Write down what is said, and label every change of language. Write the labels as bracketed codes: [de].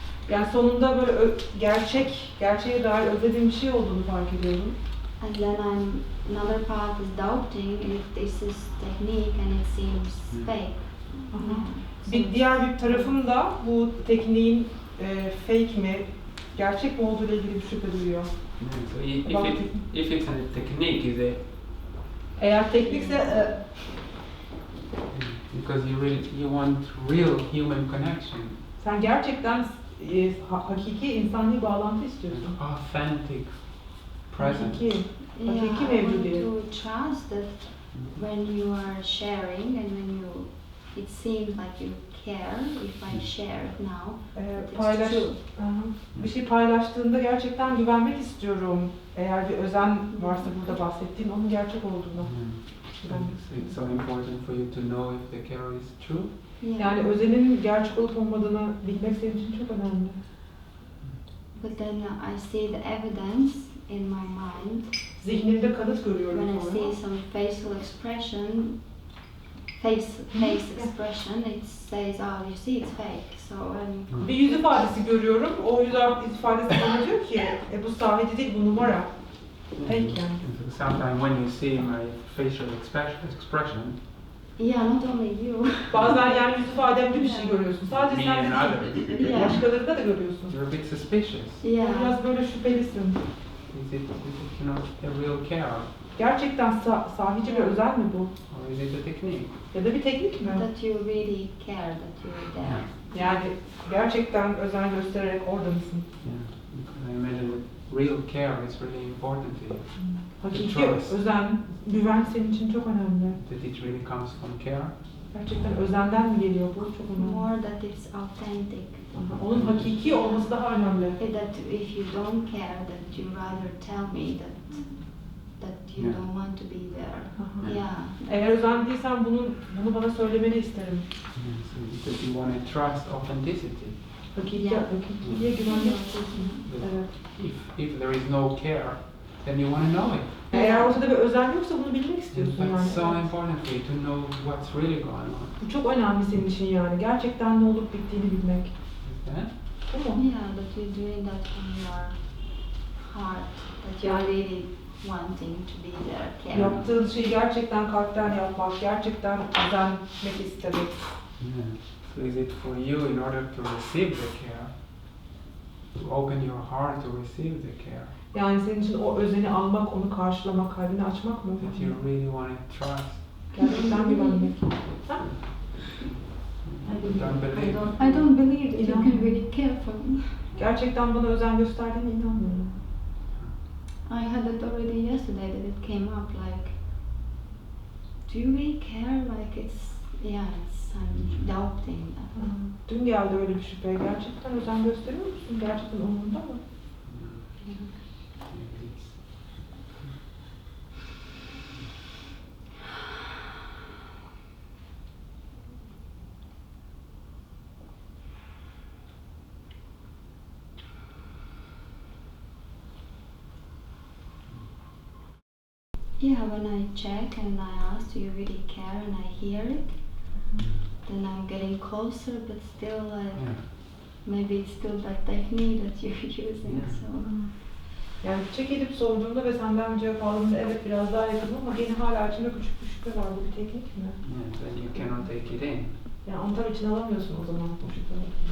[tr] Yani sonunda böyle gerçeğe dair özlediğim bir şey olduğunu fark ediyorum. [en] And then another part is doubting if this is technique and it seems fake. [tr] Bir diğer bir tarafım da bu tekniğin fake mi, gerçek mi olduğu ile ilgili bir şüphe duyuyor. [en] So if it's a technique, is it? [tr] Eğer teknikse [en] Because you want real human connection. [tr] sen gerçekten hakiki insani bağlantı istiyorsun. [en] Authentic presence. [tr] Hakiki [en] Yeah, I want [tr] mevcudiyet. [en] to trust that when you are sharing and when you, it seems like you care if I share it now. [tr] Paylaş, bir şey paylaştığında gerçekten güvenmek istiyorum. Eğer bir özen varsa burada bahsettiğin onun gerçek olduğunu. [en] It's so important for you to know if the care is true. Yeah. [tr] Yani özenin gerçek olup olmadığını bilmek senin için çok önemli. [en] But then I see the evidence in my mind. [tr] Zihnimde kanıt görüyorum [en] When I [tr] sonra. [en] see some facial expression, face expression, it says, oh, you see, it's fake. So [tr] Bir yüz ifadesi görüyorum. O yüz ifadesi bana diyor ki, bu sahici değil, bu numara. Fake yani. [en] Sometimes when you see my facial expression, yeah, not only you. [tr] Bazen yani yüz ifademde bir şey görüyorsun. Sadece [en] me [tr] sen [en] and [tr] değil. [en] others, Yeah. [tr] Başkalarında da görüyorsun. [en] you're a bit suspicious. Yeah. [tr] Biraz böyle şüphelisin. [en] Is it a real care, [tr] Gerçekten sahici bir özel mi bu? [en] or is it a technique? [tr] Ya da bir teknik mi? [en] That you really care that you're there. [tr] Yani gerçekten özen göstererek orada mısın? [en] Yeah, because I imagine that real care is really important to you. [tr] Hakiki [en] Trust. [tr] özen, güven senin için çok önemli. [en] That it really comes from care. [tr] Gerçekten özenden mi geliyor bu? Çok önemli. [en] More that it's authentic. [tr] Aha, onun hakiki olması daha önemli. [en] That if you don't care, that you rather tell me that you Yeah. don't want to be there. Aha. Yeah. [tr] Eğer özen değilsen bunu bana söylemeni isterim. [en] So because you want to trust authenticity. [tr] Hakikiliğe güvenmek istiyorsun. Evet. [en] If there is no care, then you want to know it. [tr] Eğer ortada bir özen yoksa bunu bilmek istiyorsun [en] But [tr] yani. [en] it's so important for you to know what's really going on. [tr] Bu çok önemli senin için yani. Gerçekten ne olup bittiğini bilmek. [en] Is that? [tr] Tamam. [en] Yeah, that you're doing that from your heart, that you're really wanting to be there, caring. [tr] Yaptığın şeyi gerçekten kalpten yapmak, gerçekten özenmek istemek. [en] Yeah. So is it for you in order to receive the care, to open your heart to receive the care, [tr] Yani senin için o özeni almak, onu karşılamak, kalbini açmak mı? [en] that you really want to trust? [tr] Gerçekten güvenmek. Ha? [en] Don't believe. I don't believe that you can really care for me. [tr] Gerçekten bana özen gösterdiğine inanmıyorum. [en] I had it already yesterday that it came up like, do you really care? Like I'm doubting that. [tr] Dün geldi öyle bir şüphe. Gerçekten özen gösteriyor musun? Gerçekten umurunda mı? [en] Yeah, when I check and I ask, do you really care, and I hear it, then I'm getting closer, but still maybe it's still that technique that you're using. Yeah. So [tr] Yani check edip sorduğumda ve senden cevap aldığımda evet biraz daha yakın ama gene hala içimde küçük bir şüphe var. Bu bir teknik mi? [en] Yeah, then you cannot take it in. [tr] Yani onu tam içine alamıyorsun o zaman o şüpheyi.